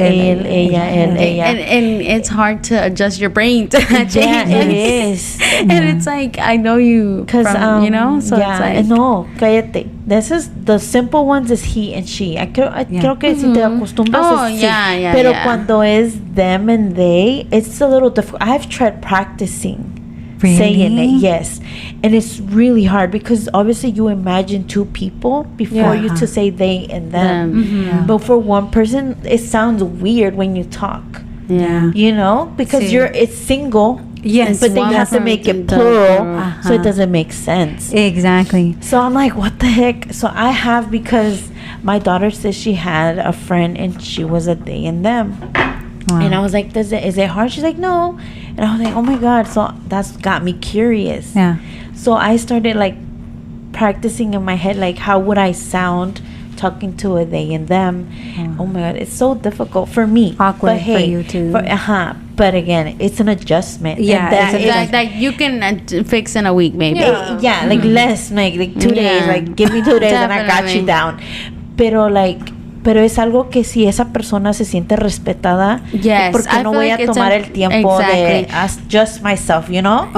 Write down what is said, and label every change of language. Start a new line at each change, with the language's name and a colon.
English: And it's hard to adjust your brain to change. It is. And it's like, I know you, because you know, so it's like,
Spanish: no, cállate.
English: This is the simple ones is he and she.
Spanish: Creo que si te acostumbras es sí. Pero cuando es
English: them and they, it's a little difficult. I've tried practicing saying it, yes, and it's really hard because obviously you imagine two people before you to say they and them. But for one person, it sounds weird when you talk. You know, because it's single. Yes, but then you have to make it plural, so it doesn't make sense. Exactly. So I'm like, what the heck? So I have, because my daughter says she had a friend and she was a they and them. Wow. And I was like, is it hard? She's like, no. And I was like, oh my God. So that's got me curious. Yeah. So I started like practicing in my head, like, how would I sound talking to a they and them? Oh my God, it's so difficult for me. Awkward for you too. But again, it's an adjustment. Yeah, that you can fix in a week, maybe. Like less, like 2 days. Like, give me 2 days and I got you down.
Spanish: Pero
English: like
Spanish: pero es algo que si esa persona se siente respetada, porque no voy a tomar el tiempo de
English: as just myself, you know?